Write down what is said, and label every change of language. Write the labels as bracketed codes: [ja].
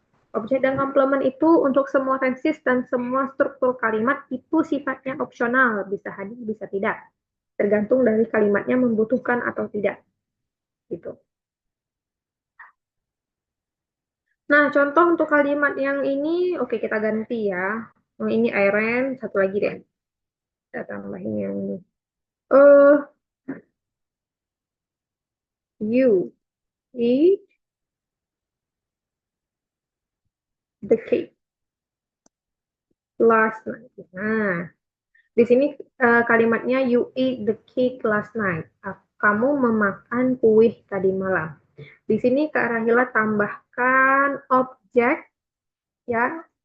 [id] Objek dan komplement itu untuk semua tenses dan semua struktur kalimat itu sifatnya opsional, bisa hadir, bisa tidak. Tergantung dari kalimatnya membutuhkan atau tidak. Gitu. Nah, contoh untuk kalimat yang ini, oke kita ganti ya. Oh, ini Iren, satu lagi deh. Kita tambahin yang ini. [en] Uh, you eat the cake last night. [id] Nah, di sini kalimatnya [en] you eat the cake last night. [id] Kamu memakan kue tadi malam. Di sini Kak Rahila tambahkan objek ya.